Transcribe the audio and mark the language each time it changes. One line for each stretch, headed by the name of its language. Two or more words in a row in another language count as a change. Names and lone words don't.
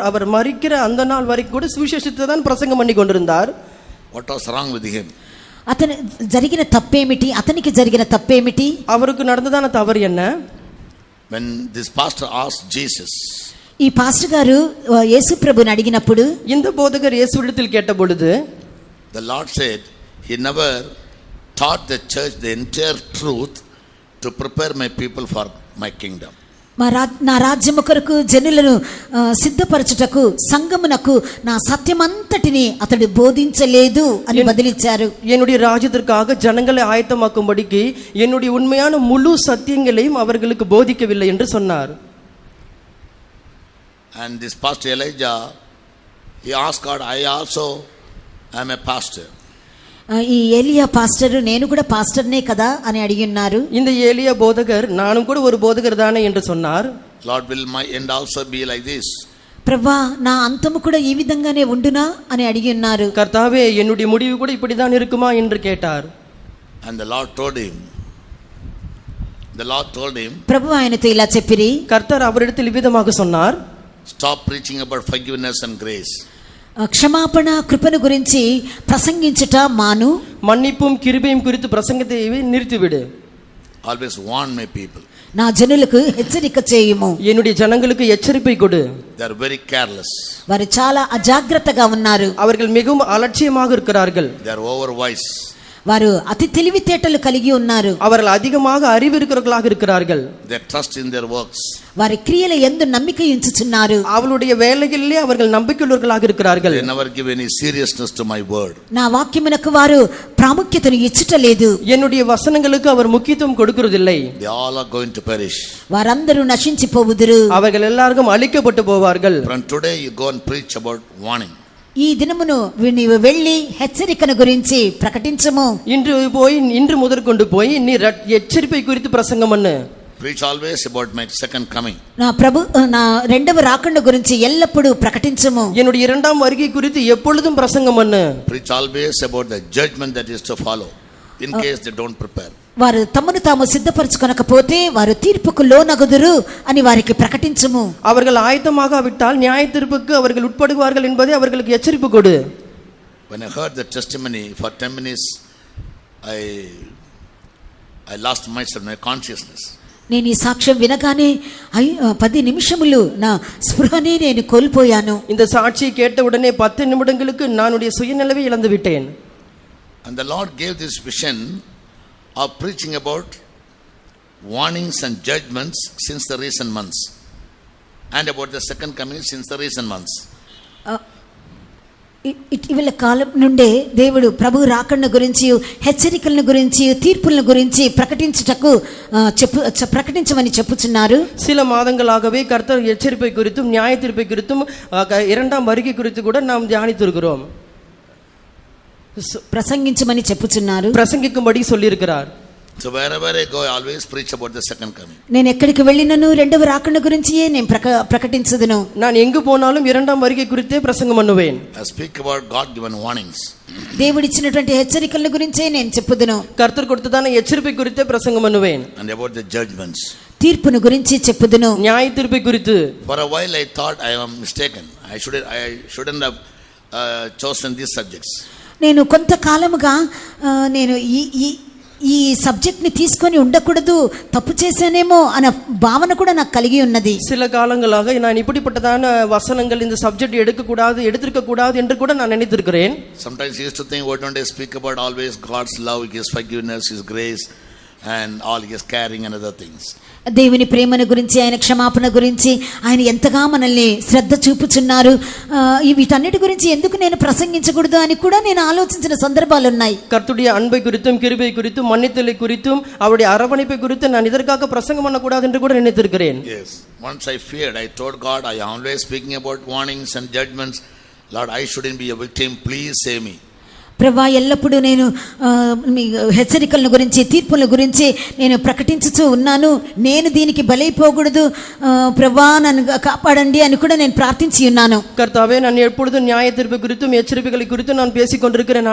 Tamil: அவர் மரிக்கிற அந்த நாள் வரைக்கும் கூட சுவிசேஷத்தை தான் பிரசங்கம் பண்ணி கொண்டிருந்தார்.
English: What was wrong with him?
Telugu: అతను జరిగిన తప్పేమిటి? అతనికి జరిగిన తప్పేమిటి?
Tamil: அவருக்கு நடந்ததான தவறு என்ன?
English: When this pastor asked Jesus,
Telugu: ఈ పాస్టర్ గారు యేసు ప్రభుని అడిగినప్పుడు,
Tamil: இந்த போதகர் இயேசுவிடத்தில் கேட்டபொழுது,
English: the Lord said he never taught the church the entire truth to prepare my people for my kingdom.
Telugu: నా రాజ్యము కొరకు జనులను సిద్ధపరచుటకు సంగమునకు నా సత్యమంతటిని అతడు బోధించలేదు అని బదిలిచ్చారు.
Tamil: என்னுடைய ராஜ்யத்திற்காக ஜனங்களை ஆயத்தமாக்கும்படிக்கு என்னுடைய உண்மையான முழு சத்தியங்களையும் அவர்களுக்கு போதிக்கவில்லை என்று சொன்னார்.
English: And this pastor Elijah, he asked God, I also am a pastor.
Telugu: ఈ ఏలియా పాస్టర్ నేను కూడా పాస్టర్నే కదా అని అడిగిన్నారు.
Tamil: இந்த ஏலியா போதகர் நானும் கூட ஒரு போதகர் தானே என்று சொன்னார்.
English: Lord, will my end also be like this?
Telugu: ప్రభువా నా అంతము కూడా ఈ విధంగానే ఉండునా అని అడిగిన్నారు.
Tamil: கர்த்தாவே என்னுடைய முடிவு கூட இப்படிதான் இருக்குமா என்று கேட்டார்.
English: And the Lord told him,
Telugu: ప్రభు ఆయనతో ఇలా చెప్పిరి.
Tamil: கர்த்தர் அவரிடத்தில் விதமாக சொன்னார்,
English: stop preaching about forgiveness and grace.
Telugu: క్షమాపణ కృపను గురించి ప్రసంగించుట మాను.
Tamil: மன்னிப்பும் கிருபையும் குறித்து பிரசங்கத்தை நிறுத்திவிடு.
English: Always warn my people.
Telugu: నా జనులకు హెచ్చరిక చేయుము.
Tamil: என்னுடைய ஜனங்களுக்கு எச்சரிப்பை கொடு.
English: They are very careless.
Telugu: వారు చాలా అజాగ్రత్తగా ఉన్నారు.
Tamil: அவர்கள் மிகவும் அலட்சியமாக இருக்கிறார்கள்.
English: They are overwise.
Telugu: వారు అతి తెలివితేటలు కలిగి ఉన్నారు.
Tamil: அவர்கள் அதிகமாக அறிவு இருக்கிறவர்களாக இருக்கிறார்கள்.
English: They trust in their works.
Telugu: వారి క్రియల యందు నమ్మిక ఉంచుచున్నారు.
Tamil: அவளுடைய வேலைகளிலே அவர்கள் நம்பிக்கையுள்ளவர்களாக இருக்கிறார்கள்.
English: They never give any seriousness to my word.
Telugu: నా వాక్యమునకు వారు ప్రాముఖ్యతను ఇచ్చుటలేదు.
Tamil: என்னுடைய వசனங்களுக்கு அவர் முக்கியத்துவம் கொடுக்கிறதில்லை.
English: They all are going to perish.
Telugu: వారందరూ నశించిపోవుదురు.
Tamil: அவர்கள் எல்லாரும் அழிக்கப்பட்டு போவார்கள்.
English: From today you go and preach about warning.
Telugu: ఈ దినమును నీవు వెళ్ళి హెచ్చరికను గురించి ప్రకటించము.
Tamil: இன்று முதற்கொண்டு போய் நீ எச்சரிப்பை குறித்து பிரசங்கம் பண்ணு.
English: Preach always about my second coming.
Telugu: నా రెండవ రాకడ గురించి ఎల్లప్పుడూ ప్రకటించము.
Tamil: என்னுடைய இரண்டாம் வருகை குறித்து எப்பொழுதும் பிரசங்கம் பண்ணு.
English: Preach always about the judgment that is to follow in case they don't prepare.
Telugu: వారు తమను తాము సిద్ధపరచుకొనకపోతే వారు తీర్పుకు లోనగుదురు అని వారికి ప్రకటించము.
Tamil: அவர்கள் ஆயத்தமாகாவிட்டால் நியாய தீர்ப்புக்கு அவர்கள் உட்படுவார்கள் என்பதை அவர்களுக்கு எச்சரிப்பு கொடு.
English: When I heard the testimony for 10 minutes, I lost myself, my consciousness.
Telugu: నేను ఈ సాక్ష్యం వినగానే 10 నిమిషములు నా స్పృహనే నేను కోల్పోయాను.
Tamil: இந்த சாட்சியை கேட்ட உடனே 10 நிமிடங்களுக்கு நானுடைய சுயநிலைவை இழந்து விட்டேன்.
English: And the Lord gave this vision of preaching about warnings and judgments since the recent months, and about the second coming since the recent months.
Telugu: ఇటీవల కాలం నుండే దేవుడు ప్రభు రాకడ గురించి హెచ్చరికలను గురించి తీర్పులను గురించి ప్రకటించమని చెప్పుచున్నారు.
Tamil: சில மாதங்களாகவே கர்த்தர் எச்சரிப்பை குறித்தும் நியாய தீர்ப்பை குறித்தும் இரண்டாம் வருகை குறித்து கூட நாம் தியானித்திருக்கிறோம்.
Telugu: ప్రసంగించమని చెప్పుచున్నారు.
Tamil: ప్రసంగిக்கும்படி சொல்லியிருக்கிறார்.
English: So wherever I go, I always preach about the second coming.
Telugu: నేను ఎక్కడికి వెళ్ళినను రెండవ రాకడ గురించియే నేను ప్రకటించదును.
Tamil: நான் எங்கு போனாலும் இரண்டாம் வருகை குறித்தே பிரசங்கம் பண்ணுவேன்.
English: I speak about God given warnings.
Telugu: దేవుడిచ్చినటువంటి హెచ్చరికల గురించే నేను చెప్పుదును.
Tamil: கர்த்தர் கொடுத்ததான எச்சரிப்பை குறித்தே பிரசங்கம் பண்ணுவேன்.
English: And about the judgments.
Telugu: తీర్పును గురించి చెప్పుదును.
Tamil: நியாய தீர்ப்பை குறித்து.
English: For a while I thought I am mistaken. I shouldn't have chosen these subjects.
Telugu: నేను కొంతకాలముగా నేను ఈ సబ్జెక్ట్ ని తీసుకొని ఉండకూడదు, తప్పు చేశానేమో అనే భావన కూడా నాకు కలిగి ఉన్నది.
Tamil: சில காலங்களாக நான் இப்படிப்பட்டதான வசனங்கள் இந்த சப்ஜெக்ட் எடுத்திருக்க கூடாது என்று கூட நான் நினைத்திருக்கிறேன்.
English: Sometimes I used to think, why don't I speak about always God's love, His forgiveness, His grace and all His caring and other things.
Telugu: దేవుని ప్రేమను గురించి, ఆయన క్షమాపణ గురించి, ఆయన ఎంతగా మనల్ని శ్రద్ధ చూపుచున్నారు, వీటన్నిటి గురించి ఎందుకు నేను ప్రసంగించకూడదు అని కూడా నేను ఆలోచించిన సందర్భాలు ఉన్నాయి.
Tamil: கர்த்தருடைய அன்பை குறித்தும் கிருபை குறித்தும் மன்னித்தலை குறித்தும் அவருடைய அரவணைப்பை குறித்து நான் இதற்காக பிரசங்கம் பண்ணக்கூடாது என்று கூட நினைத்திருக்கிறேன்.
English: Yes, once I feared, I told God, I am always speaking about warnings and judgments. Lord, I shouldn't be a victim, please save me.
Telugu: ప్రభా ఎల్లప్పుడూ నేను హెచ్చరికల గురించి, తీర్పుల గురించి నేను ప్రకటించుతూ ఉన్నాను. నేను దీనికి బలైపోకూడదు ప్రభా, నన్ను కాపాడండి అని కూడా నేను ప్రార్థించి ఉన్నాను. కర్తావే,
Tamil: நான் எப்பொழுதும் நியாய தீர்ப்பு குறித்தும் எச்சரிப்புகளை குறித்தும் நான் பேசிக் கொண்டிருக்கிறேன்.